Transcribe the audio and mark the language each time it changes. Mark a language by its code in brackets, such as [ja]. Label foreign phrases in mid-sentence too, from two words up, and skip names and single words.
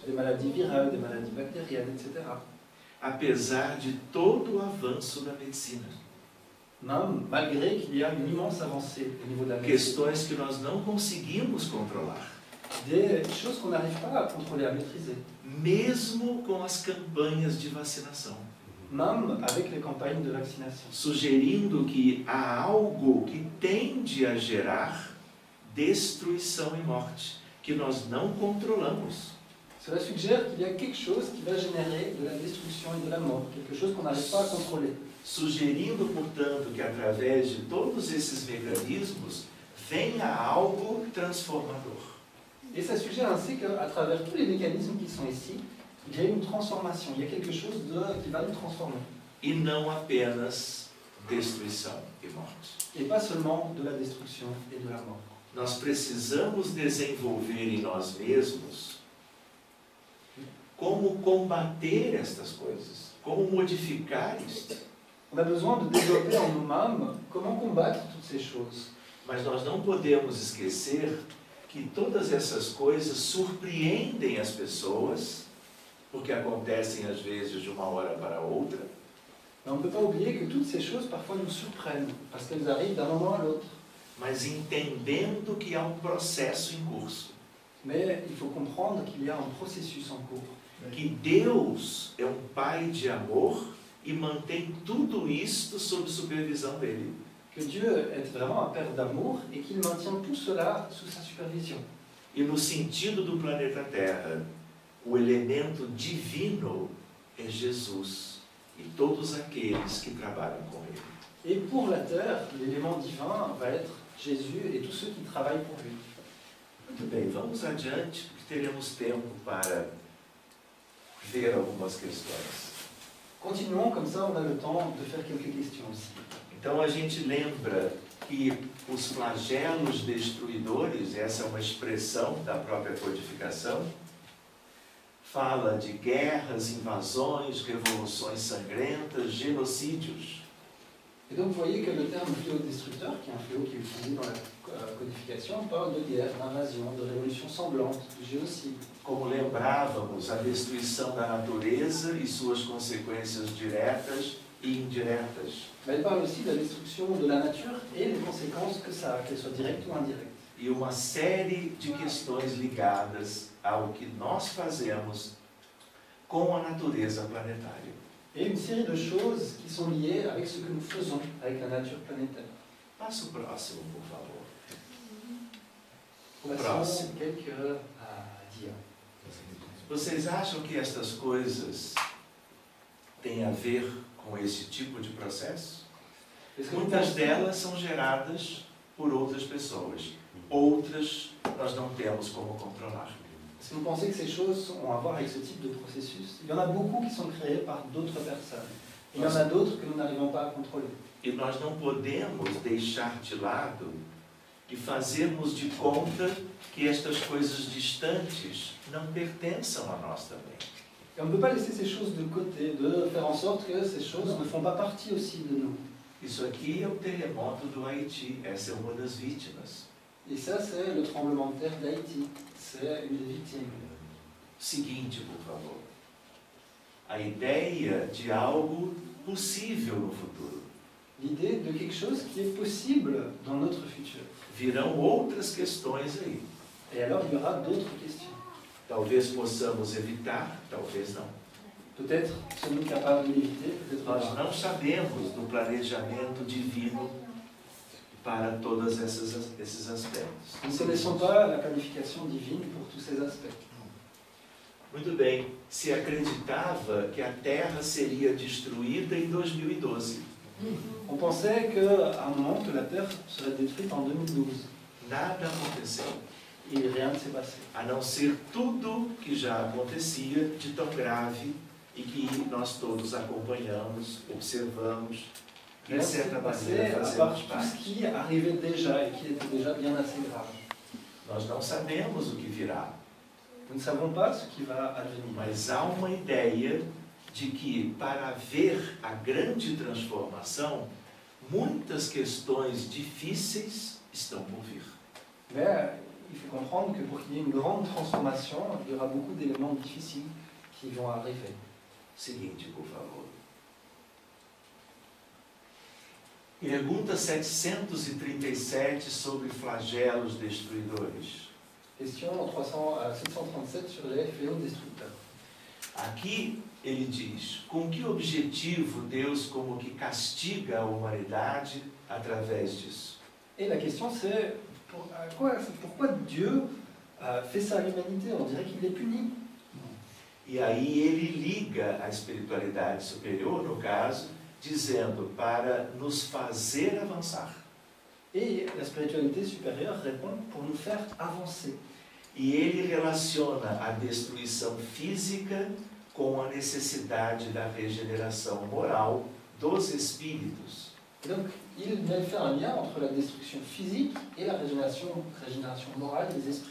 [fr] Des maladies virales, des maladies bactériennes, etc. [pt] Apesar de todo o avanço da medicina. [fr] Même malgré qu'il y a une immense avancée au niveau de la médecine. [pt] Questões que nós não conseguimos controlar. [fr] Des choses qu'on n'arrive pas à contrôler, à maîtriser. [pt] Mesmo com as campanhas de vacinação. [fr] Même avec les campagnes de vaccination. [pt] Sugerindo que há algo que tende a gerar destruição e morte, que nós não controlamos. [fr] Cela suggère qu'il y a quelque chose qui va générer de la destruction et de la mort, quelque chose qu'on n'arrive pas à contrôler. [pt] Sugerindo, portanto, que através de todos esses mecanismos venha algo transformador. [fr] Et ça suggère ainsi qu'à travers tous les mécanismes qui sont ici, il y a une transformation, il y a quelque chose qui va nous transformer. [pt] E não apenas destruição e morte. [fr] Et pas seulement de la destruction et de la mort. [pt] Nós precisamos desenvolver em nós mesmos como combater estas coisas, como modificar isto. [fr] On a besoin de développer en nous-mêmes comment combattre toutes ces choses. [pt] Mas nós não podemos esquecer que todas essas coisas surpreendem as pessoas, porque acontecem às vezes de uma hora para outra. [fr] Mais on ne peut pas oublier que toutes ces choses parfois nous surprennent, parce qu'elles arrivent d'un moment à l'autre. [pt] Mas entendendo que há processo em curso. [fr] Mais il faut comprendre qu'il y a un processus en cours. [pt] Que Deus é Pai de amor e mantém tudo isto sob supervisão dele. [fr] Que Dieu est vraiment un Père d'amour et qu'il maintient tout cela sous sa supervision. [pt] E no sentido do planeta Terra, o elemento divino é Jesus e todos aqueles que trabalham com ele. [fr] Et pour la Terre, l'élément divin va être Jésus et tous ceux qui travaillent pour lui. [pt] Muito bem, vamos adiante, porque teremos tempo para ver algumas questões. [fr] Continuons, comme ça on a le temps de faire quelques questions aussi. [pt] Então a gente lembra que os flagelos destruidores, essa é uma expressão da própria codificação, fala de guerras, invasões, revoluções sangrentas, genocídios. [fr] Et donc vous voyez que le terme fléau destructeur, qui est un fléau qui est utilisé dans la codification, parle de guerre, d'invasion, de révolution sanglante, de génocide. [pt] Como lembrávamos, a destruição da natureza e suas consequências diretas e indiretas. [fr] Mais elle parle aussi de la destruction de la nature et les conséquences que ça a, qu'elles soient directes ou indirectes. [pt] E uma série de questões ligadas ao que nós fazemos com a natureza planetária. [fr] Et une série de choses qui sont liées avec ce que nous faisons avec la nature planétaire. [pt] Passa o próximo, por favor. [fr] Passons quelques à dire. [pt] Vocês acham que estas coisas têm a ver com esse tipo de processo? [fr] Est-ce que vous [pt] Muitas [fr] pensez- [pt] delas são geradas por outras pessoas. Outras nós não temos como controlar. [fr] Est-ce que vous pensez que ces choses ont à voir avec ce type de processus? Il y en a beaucoup qui sont créés par d'autres personnes. Et il y en a d'autres que nous n'arrivons pas à contrôler. [pt] E nós não podemos deixar de lado e fazermos de conta que estas coisas distantes não pertençam a nós também. [fr] Et on ne peut pas laisser ces choses de côté, de faire en sorte que ces choses ne font pas partie aussi de nous. [pt] Isso aqui é o terremoto do Haiti, essa é uma das vítimas. [fr] Et ça, c'est le tremblement de terre d'Haïti. C'est une des victimes. [pt] Seguinte, por favor. A ideia de algo possível no futuro. [fr] L'idée de quelque chose qui est possible dans notre futur. [pt] Virão outras questões aí. [fr] Et alors, il y aura d'autres questions. [pt] Talvez possamos evitar, talvez não. [fr] Peut-être sommes-nous capables de l'éviter, peut-être [pt] Nós [fr] pas. [pt] não sabemos do planejamento divino para todos esses aspectos. [fr] Nous ne connaissons pas la planification divine pour tous ces aspects. [pt] Muito bem, se acreditava que a Terra seria destruída em 2012. [fr] On pensait qu'à un moment que la Terre serait détruite en 2012. [pt] Nada aconteceu, [fr] Et rien ne s'est passé. [pt] a não ser tudo que já acontecia de tão grave e que nós todos acompanhamos, observamos, e [fr] Rien [pt] de [fr] ne s'est [pt] certa [fr] passé [pt] maneira [fr] à part [pt] fazemos [fr] tout ce [pt] parte. [fr] qui arrivait déjà et qui était déjà bien assez grave. [pt] Nós não sabemos o que virá, [fr] Nous ne savons pas ce qui va advenir. [pt] mas há uma ideia de que para haver a grande transformação, muitas questões difíceis estão por vir. [fr] Mais il faut comprendre que pour qu'il y ait une grande transformation, il y aura beaucoup d'éléments difficiles qui vont arriver. [pt] Seguinte, por favor. Pergunta 737 sobre flagelos destruidores. [fr] Question 737 sur les fléaux destructeurs. [pt] Aqui ele diz, com que objetivo Deus como que castiga a humanidade através disso? [fr] Et la question c'est pourquoi Dieu fait ça à l'humanité? On dirait qu'il les punit. [pt] E aí ele liga a espiritualidade superior, no caso, dizendo para nos fazer avançar. [fr] Et la spiritualité supérieure répond pour nous faire avancer. [pt] E ele relaciona a destruição física com a necessidade da regeneração moral dos espíritos. [fr] Et donc il fait un lien entre la destruction physique et la régénération morale des esprits.